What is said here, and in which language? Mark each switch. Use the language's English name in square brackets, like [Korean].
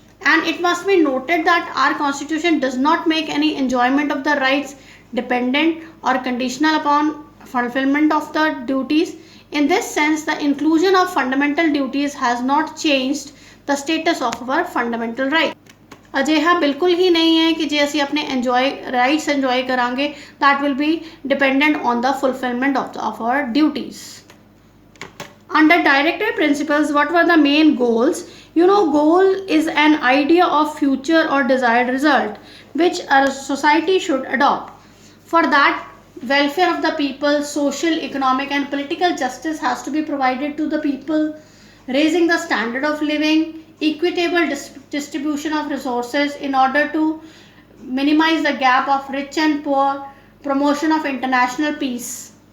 [English] And it must be noted that our constitution does not make any enjoyment of the rights dependent or conditional upon fulfillment of the duties. In this sense, the inclusion of fundamental duties has not changed the status of our fundamental rights. [Punjabi] ਅਜਿਹਾ ਬਿਲਕੁਲ ਹੀ ਨਹੀਂ ਹੈ ਕਿ ਜੇ ਅਸੀਂ ਆਪਣੇ rights enjoy ਕਰਾਂਗੇ [English] that will be dependent on the fulfillment of our duties. Under directive principles, what were the main goals? Goal is an idea of future or desired result which a society should adopt. For that, welfare of the people, social, economic and political justice has to be provided to the people, raising the standard of living, equitable distribution of resources in order to minimize the gap of rich and poor, promotion of international peace.